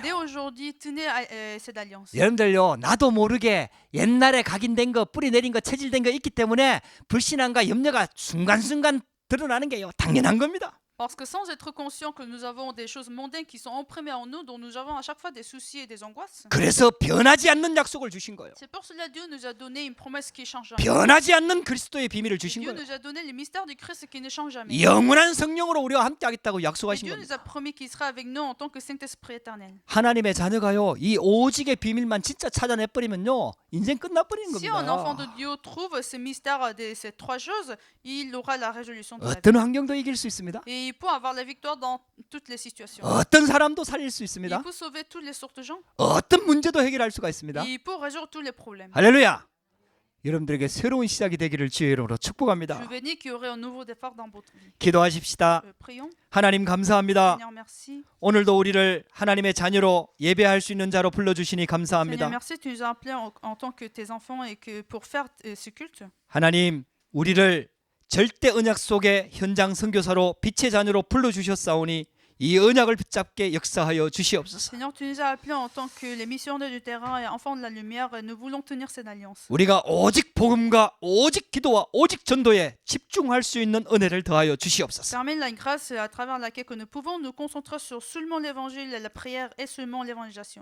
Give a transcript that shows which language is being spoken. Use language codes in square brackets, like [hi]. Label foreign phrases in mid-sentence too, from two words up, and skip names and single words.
[fr] Dès aujourd'hui, tenez cette alliance. [ko] 여러분들요 나도 모르게 옛날에 각인된 거 뿌리 내린 거 체질된 거 있기 때문에 불신앙과 염려가 순간순간 드러나는 게요 당연한 겁니다. [fr] Parce que sans être conscient que nous avons des choses mondaines qui sont imprimées en nous, dont nous avons à chaque fois des soucis et des angoisses. [ko] 그래서 변하지 않는 약속을 주신 거예요. [fr] C'est pour cela que Dieu nous a donné une promesse qui ne change jamais. [ko] 변하지 않는 그리스도의 비밀을 주신 [fr] Dieu [ko] 거예요. [fr] nous a donné le mystère du Christ qui ne change jamais. [ko] 영원한 성령으로 우리와 함께 하겠다고 [fr] Et [ko] 약속하신 [fr] Dieu nous [ko] 겁니다. [fr] a promis qu'il sera avec nous en tant que Saint-Esprit éternel. [ko] 하나님의 자녀가요 이 오직의 비밀만 진짜 찾아내버리면요 인생 끝나버리는 [fr] Si un enfant de [ko] 겁니다. [fr] Dieu trouve ce mystère de ces trois choses, il aura la résolution de la vie. [ko] 어떤 환경도 이길 수 있습니다. [fr] Et il peut avoir la victoire dans toutes les situations. [ko] 어떤 사람도 살릴 수 [fr] Il [ko] 있습니다. [fr] peut sauver toutes les sortes de gens. [ko] 어떤 문제도 해결할 수가 있습니다. [fr] Et il peut résoudre tous les problèmes. [ko] 할렐루야. 여러분들에게 새로운 시작이 되기를 주의 이름으로 [fr] Je [ko] 축복합니다. [fr] bénis qu'il y aurait un nouveau départ dans votre vie. [ko] 기도하십시다. [fr] Prions. [ko] 하나님 감사합니다. [fr] Seigneur, merci. [ko] 오늘도 우리를 하나님의 자녀로 예배할 수 있는 자로 불러주시니 [fr] Seigneur, [ko] 감사합니다. [fr] merci, tu nous as appelés en tant que tes enfants et que pour faire ce culte. [ko] 하나님 우리를 절대 언약 속의 현장 선교사로 빛의 자녀로 불러주셨사오니 이 언약을 붙잡게 역사하여 주시옵소서. [fr] Seigneur, tu nous as appelés en tant que les missionnaires du terrain et enfants de la lumière et nous voulons tenir cette alliance. [ko] 우리가 오직 복음과 오직 기도와 오직 전도에 집중할 수 있는 은혜를 더하여 주시옵소서. [fr] Permets la grâce à travers laquelle que nous pouvons nous concentrer sur seulement l'évangile, la prière et seulement l'évangélisation.